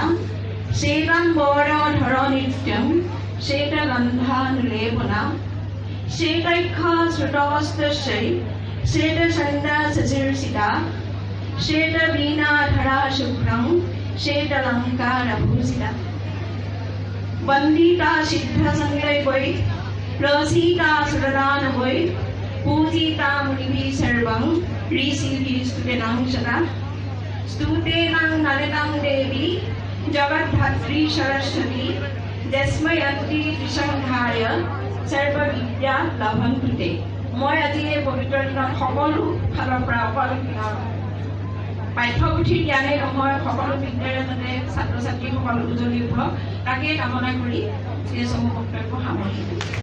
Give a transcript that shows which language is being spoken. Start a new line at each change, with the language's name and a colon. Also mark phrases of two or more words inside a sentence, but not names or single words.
Sanskrit: শ্বেতাম্বৰ ধৰ নিত্যম শ্বেত গন্ধানুলেপনা শ্বেতৈক্ষ শ্ৰুতবস্ত্ৰশ্চৈ শ্বেত চন্দা শশিৰ্ষিতা শ্বেত বীণাধৰা শুভ্ৰং শ্বেতলঙ্কারভূষিতা वंदिता सिद्ध संगैवै प्रसीता सुरदानवै पूजिता मुनिभिः सर्वं ऋषिभिः स्तुतेनां सदा स्तुतेनां नलितां देवी जगद्धात्री सरस्वती यस्मै अति त्रिसंहाय सर्वविद्या लभन्तु ते
Assamese: মই আজি এই পবিত্ৰ দিনত সকলো ফালৰ পৰা অকল পাঠ্যপুথিৰ জ্ঞানেই নহয় সকলো বিদ্যাৰে যাতে ছাত্ৰ ছাত্ৰীসকল উজলি উঠক তাকে কামনা কৰি এই সমূহ বক্তব্য সামৰিছোঁ